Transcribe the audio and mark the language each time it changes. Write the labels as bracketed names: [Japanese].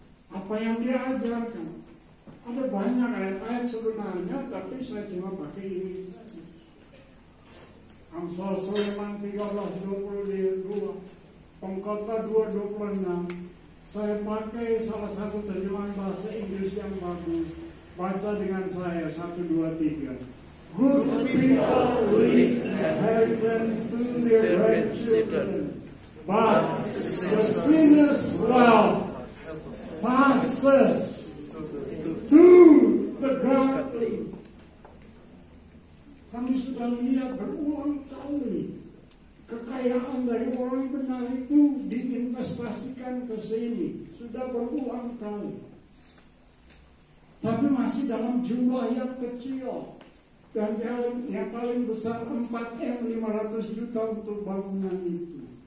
[Indonesian] Apa yang dia ajarkan? Ada banyak ayat-ayat sebenarnya, tapi saya cuma pakai ini saja. Amsal Sulaiman 13:22, Pengkhotbah 2:26. Saya pakai salah satu terjemahan bahasa Inggris yang bagus. Baca dengan saya 1, 2, 3. [English] Good people leave inheritance to their grandchildren, but the sinner's wealth passes to the godly. [Indonesian] Kami sudah lihat berulang kali kekayaan dari orang benar itu diinvestasikan ke sini. Sudah berulang kali. Tapi masih dalam jumlah yang kecil. Dan yang paling besar 4M 500 juta untuk bangunan itu.